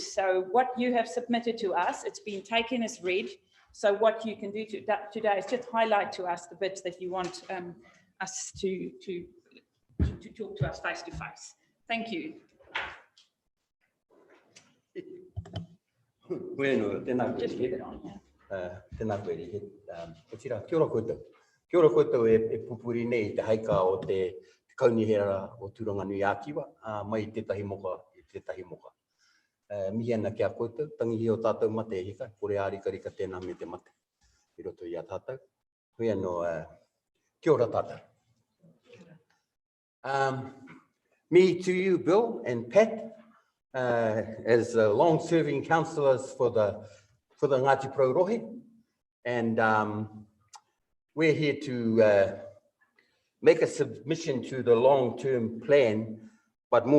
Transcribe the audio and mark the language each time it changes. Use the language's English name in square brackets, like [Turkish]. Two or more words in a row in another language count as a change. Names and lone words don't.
[English] So what you have submitted to us, it's been taken as read. So what you can do today is just highlight to us the bits that you want us to talk to us face to face. Thank you. [Māori] Bueno, tēnā koe he. Tēnā koe he. Kia ora koutou. Kia ora koutou e pupuri nei te haika o te kaunihera o Turanganui Ākiwa, mai tētahi moka i tētahi moka. Mihi ana kia koutou, tangihi o tātou mate e hika, kore ārika tēnā me te mate. I roto i a tātou. Hui anō, kia ora tātou. [English] Me to you, Bill and Pat, as long-serving councillors for the Ngāti Porou Rohe, and we're here to make a submission to the long-term plan, but more